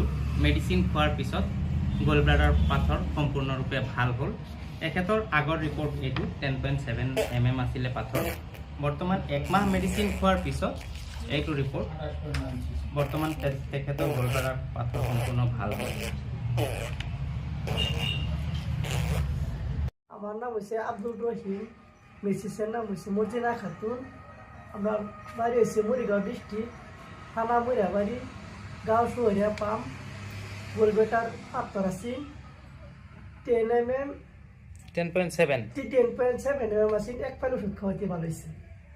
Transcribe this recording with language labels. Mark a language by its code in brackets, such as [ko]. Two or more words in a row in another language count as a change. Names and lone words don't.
[as] মেডিচিন খোৱাৰ পিছত [en] gall bladder [as] পাথৰ সম্পূৰ্ণৰূপে ভাল হ'ল। এখেতৰ আগৰ ৰিপৰ্ট এইটো 10.7 mm আছিলে পাথৰ। বৰ্তমান একমাহ মেডিচিন খোৱাৰ পিছত এইটো ৰিপৰ্ট। বৰ্তমান তেখেতৰ [en] gall bladder [as] পাথৰ সম্পূৰ্ণ ভাল হ'ল। [bn] আমার নাম হচ্ছে আব্দুল রহিম, মিসেসের নাম হচ্ছে মর্জিনা খাতুন। আমরা বাড়ি হচ্ছে মরিগাঁও ডিস্ট্রিক্ট, থানা মরিয়াবাড়ি, গাঁও শহরিয়া পাম। গোলবেটার পাথর আছি 10.7 mm আছে। এক ফাইল ওষুধ খাওয়াইতে ভালো হয়েছে।